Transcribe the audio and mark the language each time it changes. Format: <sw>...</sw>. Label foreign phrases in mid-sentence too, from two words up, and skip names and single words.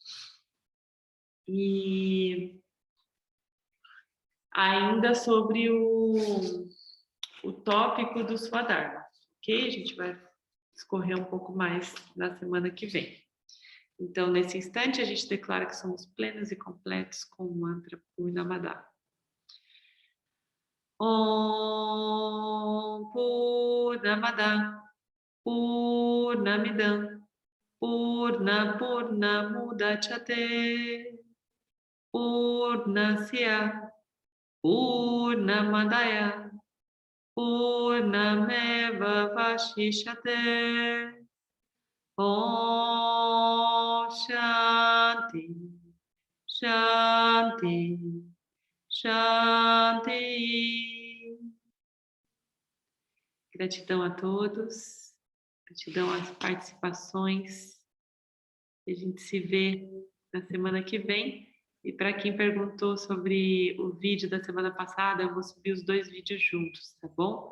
<pt>E ainda sobre o tópico do Swadharma, ok? A gente vai discorrer um pouco mais na semana que vem. Então, nesse instante, a gente declara que somos plenos e completos com o mantra Purnamada.</pt> <sa>ॐ पूर्णमदः पूर्णमिदं पूर्णमुदच्यते पूर्णस्य पूर्णमादाय पूर्णमेव अवशिष्यते. ॐ शान्तिः शान्तिः शान्तिः.</sa> <pt>Gratidão a todos, gratidão às participações. A gente se vê na semana que vem. E para quem perguntou sobre o vídeo da semana passada, eu vou subir os 2 vídeos juntos, tá bom?</pt>